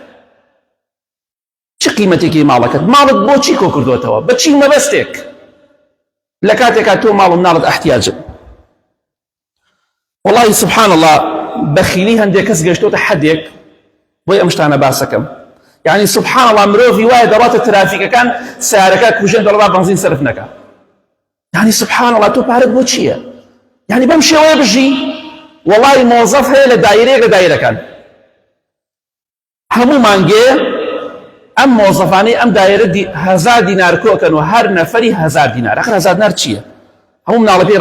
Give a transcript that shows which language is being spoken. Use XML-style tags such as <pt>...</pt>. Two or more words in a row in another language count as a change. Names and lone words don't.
<ckb>چ قیمەتێکی ماڵەکەت ماڵت بۆچی کۆ کردوتەوە بەچی مەبەستێک لە کاتێکا تۆ ماڵ و مناڵت احتیاجن</ckb> <ar>والله سبحان الله</ar> <ckb>بەخیلی هەندێک کەس گەشتۆتە حەدێک بۆی ئەم شتانە باسەکەم</ckb> <ar>يعني سبحان الله</ar> <ckb>مرۆڤی وایە دەڕاتە ترافیکەکان سیارەکە کوژێن دەڵێ با بەنزین سەرف نەکە</ckb> <ar>يعني سبحان الله</ar> <ckb>تۆ پارەت بۆ چییە يعني بەم شێوەیە بژی والله مۆزەف هەیە لە دایرەیەک لە دایرەکان هەموو مانگێ ئەم مۆزەفانەی ئەم دایرە 1000 دینار کۆکەن و هەر نەفەری 1000 دینار ئەخر 1000 دینار چییە هەموو مناڵە پێی</ckb>